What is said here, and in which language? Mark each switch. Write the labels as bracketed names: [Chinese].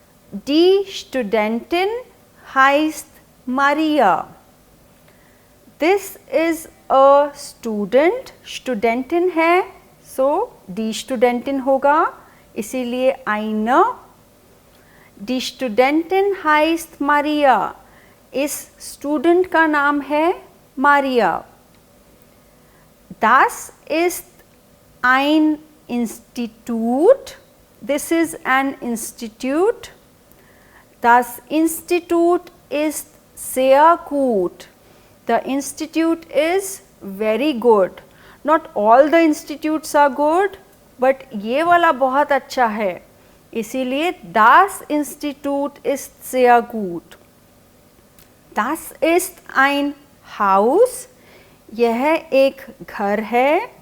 [German] Die Studentin heißt Maria. [English] This is a student. Studentin [Hindi] है, [English] so [German] die Studentin [Hindi] होगा, इसीलिए [German] eine. Die Studentin heißt Maria. [Hindi] इस student का नाम है Maria. [German] Das ist ein Institut. [English] This is an institute. [German] Das Institut ist sehr gut. [English] The institute is very good. Not all the institutes are good, but [Hindi] ये वाला बहुत अच्छा है, इसीलिए [German] das Institut ist sehr gut. Das ist ein Haus. [Hindi] यह एक घर है.